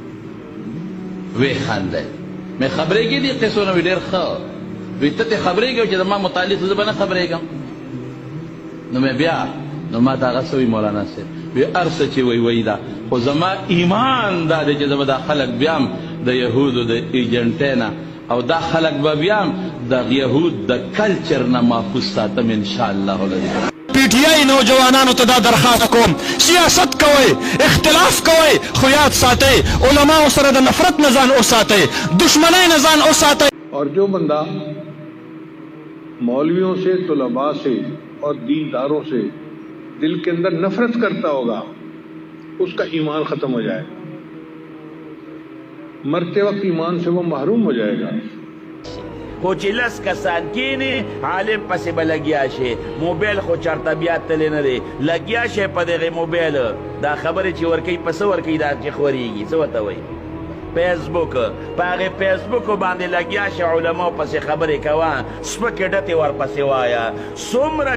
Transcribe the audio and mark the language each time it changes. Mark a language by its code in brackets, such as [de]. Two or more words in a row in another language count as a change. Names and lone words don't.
[ps] مې خبرېږي دې قصو نه وي ډېر ښه وی ته خبرېږم چې زما متعلق زه به نه خبرېږم نو مې بیا نو ما ته هغه څه وي مولانا صاحب وی هر څه چې وی دا خو زما ایمان دا دی چې زه به دا خلک بیا هم د یهودو د ایجنټۍ نه او دا خلک به بیا هم د یهود د کلچر نه محفوظ ساتم [ar] انشاءالله العظیم [ps] پی ٹی آئی نوجوانانو ته دا درخواست کوم سیاست کوئ اختلاف کوئ خو یاد ساتئ علماء سره د نفرت نه ځان وساتئ دشمنۍ نه ځان وساتئ [ur] اور جو بندہ مولویوں سے طلبہ سے اور دینداروں سے دل کے اندر نفرت کرتا ہوگا اس کا ایمان ختم ہو جائے گا مرتے وقت ایمان سے وہ محروم ہو جائے گا خو چې لس کسان کینی عالم پسې به لګیا شي موبایل خو چرته بیا تللی نه دی لګیا شي په دغې موبایل دا خبرې چې ورکوي په څه ورکوي دا چې خورېږي څه ورته وایي فیسبوک په هغې فیسبوکو باندې لګیا شي علماو پسې خبرې کوه سپکې ډتې ورپسې وایه څومره